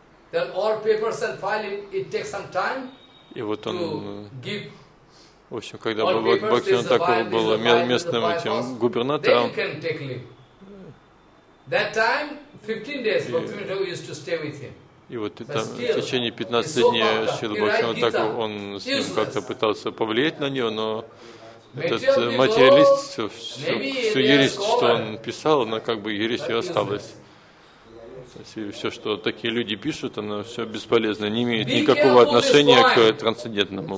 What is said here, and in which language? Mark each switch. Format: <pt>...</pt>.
<en>Then all papers and filing, it takes some time.</en> <ru>И вот он, в общем, когда Бхактивинода Тхакур был местным этим губернатором,</ru> <en>that time 15 days Bhaktivinoda used to stay with him.</en> <ru>И вот там, в течение 15 дней Шрила Бхактивинода Тхакур, он с ним как-то пытался повлиять на него, но этот материалист, всю ересь, что он писал, она как бы ересью осталась. Все, что такие люди пишут, оно все бесполезно, не имеет никакого отношения к трансцендентному.</ru>